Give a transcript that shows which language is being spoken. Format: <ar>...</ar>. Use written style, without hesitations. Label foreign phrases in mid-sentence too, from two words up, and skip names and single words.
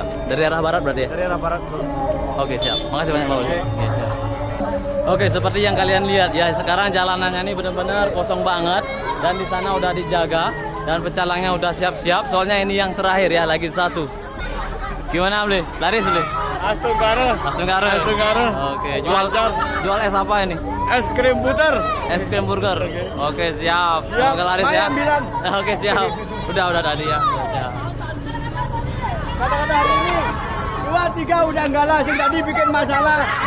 <id>Dari arah barat berarti ya? Dari arah barat. Oke, siap. Makasih banyak, Pak Polisi. Oke, siap. Oke, seperti yang kalian lihat ya, sekarang jalanannya ini benar-benar kosong banget dan di sana udah dijaga dan pecalangnya udah siap-siap. Soalnya ini yang terakhir ya, lagi satu. Gimana, Bli? Laris, Bli? Astunggara. Astunggara. Oke, jual es apa ini? Es krim butter. Es krim burger. Oke, siap. Semoga laris ya. Oke, siap. Udah tadi ya. Siap. Kata-kata hari ini 2-3 udah enggak lah, sing tadi bikin masalah.</id>